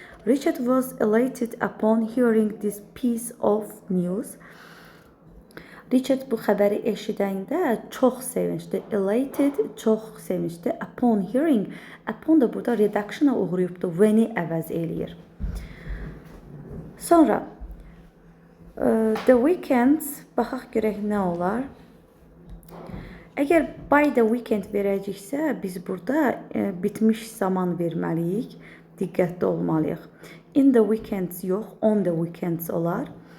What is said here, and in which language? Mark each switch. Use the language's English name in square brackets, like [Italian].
[English] Richard was elated upon hearing this piece of news. [Azerbaijani] Richard bu xəbəri eşidəndə çox sevinçdi. Elated, çox sevinçdi. [English] Upon hearing, upon [Azerbaijani] da burada reductiona uğrayıbdı. When-i əvəz eləyir. Sonra [English] the weekend, [Azerbaijani] baxaq görək nə olar. Əgər [English] by the weekend [Azerbaijani] verəcəksə, biz burada bitmiş zaman verməliyik. Diqqətli olmalıyıq. [English] In the weekends [Azerbaijani] yox, [English] on the weekends [Azerbaijani] olar.